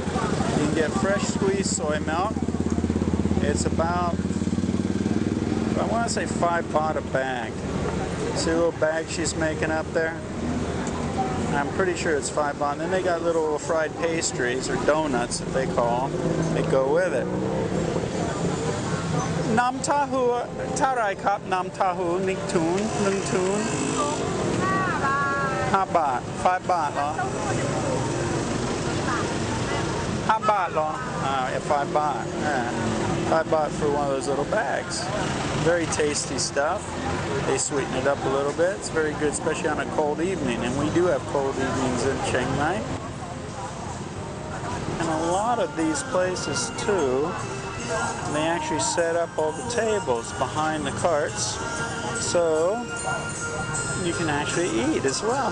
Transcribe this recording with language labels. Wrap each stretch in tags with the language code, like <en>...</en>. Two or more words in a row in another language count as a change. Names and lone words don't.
<en>You can get fresh squeezed soy milk. It's about, I want to say 5 baht a bag. See the little bag she's making up there? I'm pretty sure it's 5 baht. And then they got little fried pastries, or donuts that they call them, that go with it. Nam tahu, tarai kap nam tahu, nik tun, nun tun. 5 baht, 5 baht เหรอ 5 baht เหรอ yeah, 5 baht. 5 baht for one of those little bags. Very tasty stuff. They sweeten it up a little bit. It's very good, especially on a cold evening. And we do have cold evenings in Chiang Mai. And a lot of these places too, they actually set up all the tables behind the carts, so you can actually eat as well.</en>